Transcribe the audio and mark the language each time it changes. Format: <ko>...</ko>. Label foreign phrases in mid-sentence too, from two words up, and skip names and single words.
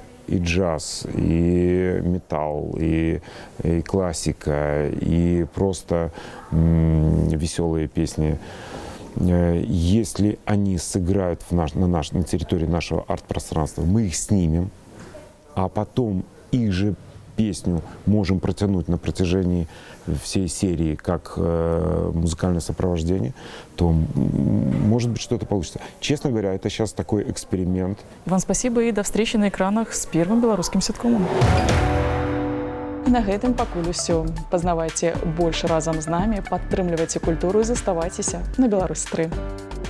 <ru>и джаз, и металл, и классика, и просто веселые песни, если они сыграют на территории нашего арт-пространства, мы их снимем, а потом их же песню можем протянуть на протяжении всей серии как музыкальное сопровождение, то, может быть, что-то получится. Честно говоря, это сейчас такой эксперимент. Иван, спасибо и до встречи на экранах с первым белорусским ситкомом.</ru> <be>На гэтым пакуль усё. Пазнавайце больше разам з намі, падтрымлівайце культуру і заставайцеся на Беларусь 3.</be>